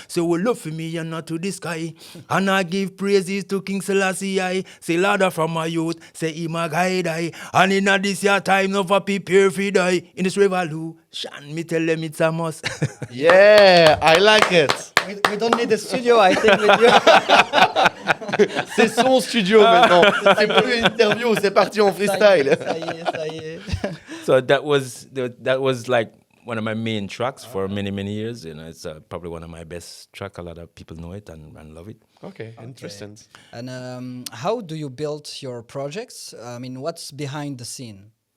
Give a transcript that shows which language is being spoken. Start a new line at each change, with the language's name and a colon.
English: Say we love for me and not to the sky, and I give praises to King Selassie I. Say ladder from my youth, say he my guide I. And in this year time, no for prepare for die. In this revolution, me tell them it's a must. Yeah, I like it. We don't need a studio, I think, with you.
French: C'est son studio maintenant. C'est plus une interview, c'est parti en freestyle. Ça y est.
English: So that was like one of my main tracks for many years. It's probably one of my best tracks. A lot of people know it and love it. Okay, interesting. And how do you build your projects? I mean, what's behind the scene?